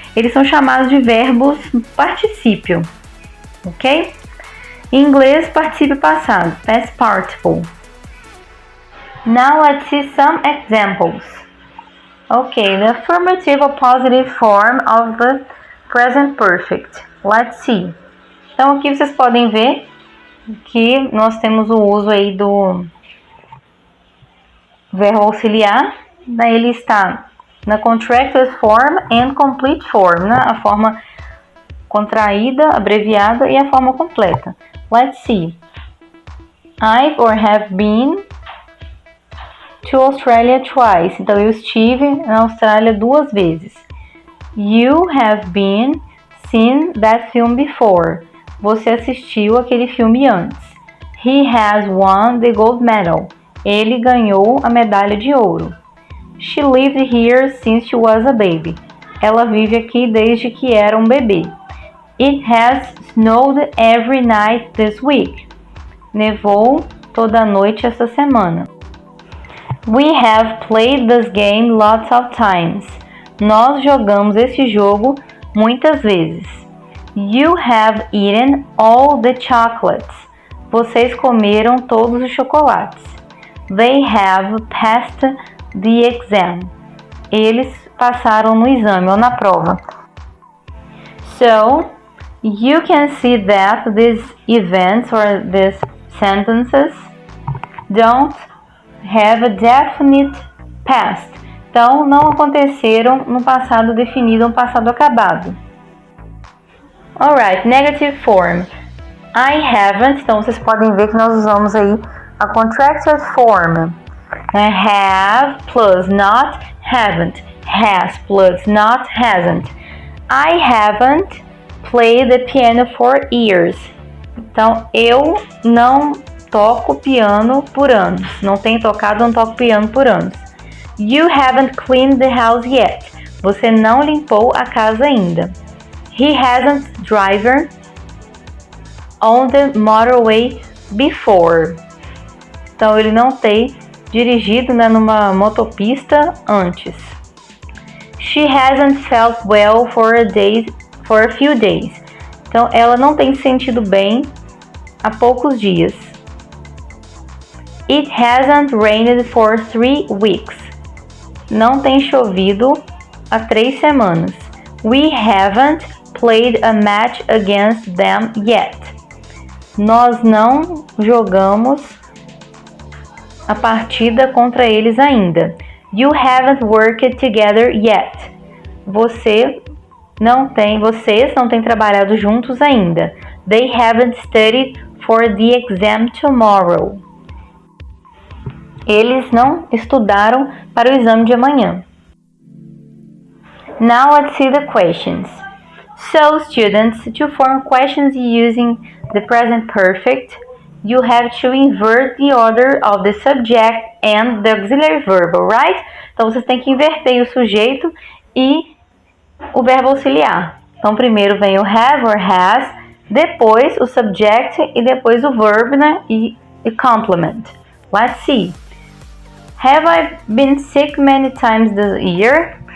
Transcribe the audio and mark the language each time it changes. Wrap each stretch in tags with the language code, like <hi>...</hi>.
<pt>Eles são chamados de verbos particípio, ok? Em inglês, particípio passado, past participle.</pt> <en>Now let's see some examples. Okay, the affirmative or positive form of the present perfect. Let's see.</en> <pt>Então aqui vocês podem ver que nós temos o uso aí do verbo auxiliar. Daí ele está na</pt> <en>contracted form and complete form,</en> <pt>né? A forma contraída, abreviada e a forma completa.</pt> <en>Let's see. I've or have been to Australia twice.</en> <pt>Então eu estive na Austrália 2 vezes.</pt> <en>You have been seen that film before.</en> <pt>Você assistiu aquele filme antes.</pt> <en>He has won the gold medal.</en> <pt>Ele ganhou a medalha de ouro.</pt> <en>She lived here since she was a baby.</en> <pt>Ela vive aqui desde que era um bebê.</pt> <en>It has snowed every night this week.</en> <pt>Nevou toda noite esta semana.</pt> <en>We have played this game lots of times.</en> <pt>Nós jogamos esse jogo muitas vezes.</pt> <en>You have eaten all the chocolates.</en> <pt>Vocês comeram todos os chocolates.</pt> <en>They have passed the exam.</en> <pt>Eles passaram no exame ou na prova.</pt> <en>So, you can see that these events or these sentences don't have a definite past.</en> <pt>Então, não aconteceram no passado definido, no passado acabado.</pt> <en>Alright, negative form. I haven't.</en> <pt>Então, vocês podem ver que nós usamos aí a contracted form.</pt> <en>Have plus not haven't. Has plus not hasn't. I haven't played the piano for years.</en> <pt>Então, eu não toco piano por anos. Não tenho tocado, não toco piano por anos.</pt> <en>You haven't cleaned the house yet.</en> <pt>Você não limpou a casa ainda.</pt> <en>He hasn't driven on the motorway before.</en> <pt>Então, ele não tem dirigido, né, numa motopista antes.</pt> <en>She hasn't felt well for for a few days.</en> <pt>Então, ela não tem se sentido bem há poucos dias.</pt> <en>It hasn't rained for 3 weeks.</en> <pt>Não tem chovido há 3 semanas.</pt> <en>We haven't played a match against them yet.</en> <pt>Nós não jogamos a partida contra eles ainda.</pt> <en>You haven't worked together yet.</en> <pt>Vocês não têm trabalhado juntos ainda.</pt> <en>They haven't studied for the exam tomorrow.</en> <pt>Eles não estudaram para o exame de amanhã.</pt> <en>Now let's see the questions. So students, to form questions using the present perfect, you have to invert the order of the subject and the auxiliary verb, right?</en> <pt>Então vocês têm que inverter o sujeito e o verbo auxiliar. Então primeiro vem o have or has, depois o subject e depois o verb, né? E complement.</pt> <en>Let's see. Have I been sick many times this year?</en>